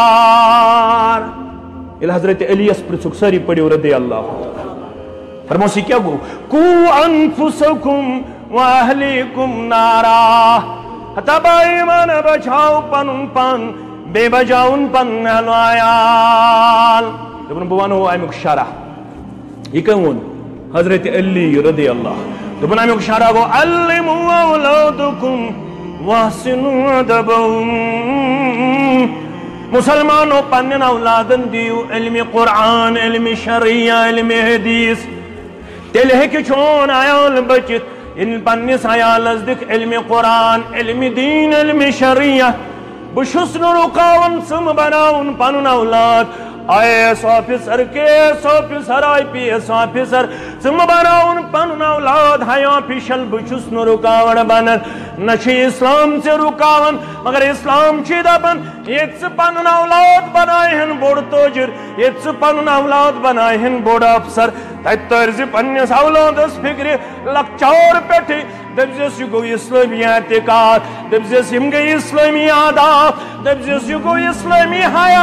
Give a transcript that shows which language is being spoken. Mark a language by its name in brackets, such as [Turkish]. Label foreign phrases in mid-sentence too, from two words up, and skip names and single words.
[Kashmiri] ییٚلہِ حضرت علیَس پرٛژھُکھ سٲری پٔرِو [Arabic] رضی اللہ [Kashmiri] فرموس یہِ کیٛاہ گوٚو [Arabic] قوٗ انفُسکُم واہلیکُم نارا [Kashmiri] ہتا ایمان بچاو پنُن پان بیٚیہِ بچاوُن پنُن اہلو عیال دوٚپُن بہٕ ونہو امیُک شرح یہِ کٔمۍ ووٚن حضرت علی [Arabic] رضی اللہ [Kashmiri] دوٚپُن امیُک شرح گوٚو [Arabic] علموا اولادکم واحسنوا ادبہم [Kashmiri] مسلمانو پننٮ۪ن اولادن دِیِو علمِ قرآن علمِ شریعہ علمِ حدیث تیٚلہِ ہیٚکہِ چون عیال بٔچِتھ ییٚلہِ پننِس عیالس دِکھ علمِ قرآن علمِ دیٖن علمِ شریعہ بہٕ چھُس نہٕ رُکاوان ژٕ بناوُن پنُن اولاد [English] IAS officer KS officer IPS officer [Kashmiri] ژٕ بناوُن پنُن اولاد [English] high official [Kashmiri] بہٕ چھُس نہٕ رُکاوان بنان نہ چھُ اسلام ژےٚ رُکاوان مگر اسلام چھُے دپان ییٚتہِ ژٕ پنُن اولاد بنایہن بوٚڑ تٲجر ییٚتہِ ژٕ پنُن اولاد بنایہن بوٚڑ افسر تتہِ تٲرزِ پننِس اولادس فکرِ لۄکچار پٮ۪ٹھٕے دٔپزٮ۪س یہِ گوٚو اسلٲمی اعتقاد دٔپزٮ۪س یِم گٔے اسلٲمی آداب دٔپزٮ۪س یہِ گوٚو اسلٲمی حیا